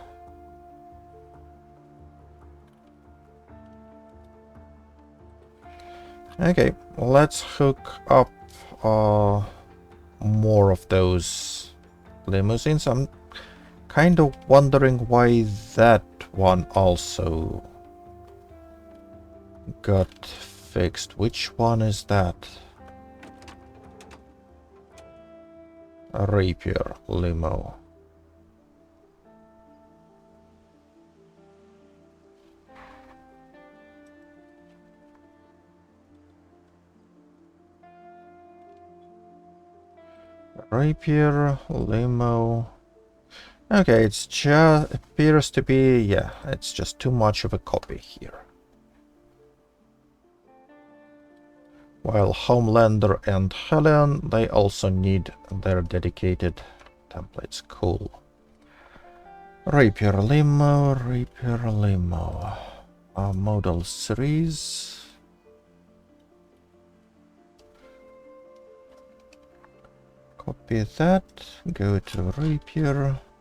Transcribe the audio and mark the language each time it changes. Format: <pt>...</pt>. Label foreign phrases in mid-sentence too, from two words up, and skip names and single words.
<en>Okay, let's hook up more of those limousines. I'm kind of wondering why that one also got fixed. Which one is that? A Rapier limo. Rapier limo. Okay, it's just appears to be, yeah, it's just too much of a copy here. While Homelander and Helen, they also need their dedicated templates. Cool. Rapier limo, Rapier limo. Model series. Copy that, go to Rapier.</en>